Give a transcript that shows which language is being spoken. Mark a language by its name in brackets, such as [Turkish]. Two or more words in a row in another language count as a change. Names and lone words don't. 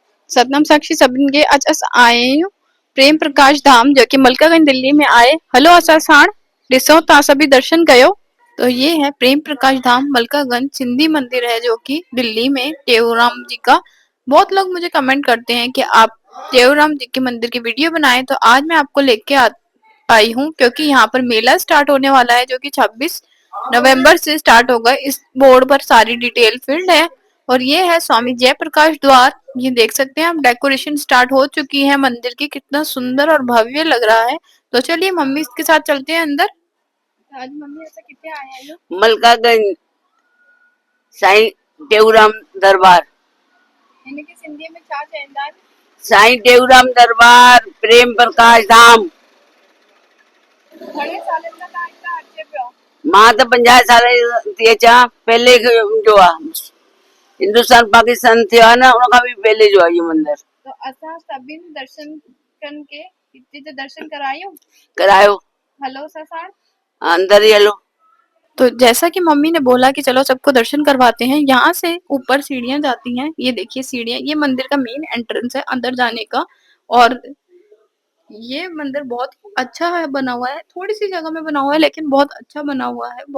[Sindhi] सतनाम साक्षी सबिन के [Hindi] आज अस आए हूँ प्रेम प्रकाश धाम जो कि मलकागंज दिल्ली में आए। [Sindhi] हलो असा साण ॾिसो तव्हां सभी दर्शन कयो। [Hindi] तो ये है प्रेम प्रकाश धाम मलकागंज सिंधी मंदिर है जो कि दिल्ली में टेऊराम जी का। बहुत लोग मुझे कमेंट करते हैं कि आप टेऊराम जी के मंदिर की वीडियो बनाएं, तो आज मैं आपको लेके आई हूँ क्योंकि यहाँ पर मेला स्टार्ट होने वाला है जो कि 26 नवंबर से स्टार्ट होगा। इस बोर्ड पर सारी [English] detail field [Hindi] है और ये है स्वामी जयप्रकाश द्वार। ये देख सकते हैं आप, डेकोरेशन स्टार्ट हो चुकी है मंदिर की। कितना सुंदर और भव्य लग रहा है। तो चलिए मम्मी इसके साथ चलते हैं अंदर। आज मम्मी ऐसा कितने आए हैं मलकागंज साईं टेऊराम दरबार। इनके सिंधी में [Sindhi] छा चवंदा आहिनि? साईं टेऊराम दरबार प्रेम प्रकाश धाम। घणे सालनि खां तव्हां हितां अचे पियो? मां त 50 साल थी अचां, पहले जो आहे हिंदुस्तान पाकिस्तान थियो आहे न, उन खां बि पहले जो आहे इहो मंदिर। तो असां सभिनि दर्शन कन के हिते जो दर्शन करायूं करायो, हलो असां साण अंदर ही हलो। [Hindi] तो जैसा कि मम्मी ने बोला कि चलो सबको दर्शन करवाते हैं, यहाँ से ऊपर सीढ़ियां जाती हैं। ये देखिए सीढ़ियां, ये मंदिर का [English] main entrance [Hindi] है अंदर जाने का। और ये मंदिर बहुत अच्छा है, बना हुआ है, थोड़ी सी जगह में बना हुआ है लेकिन बहुत अच्छा बना हुआ है।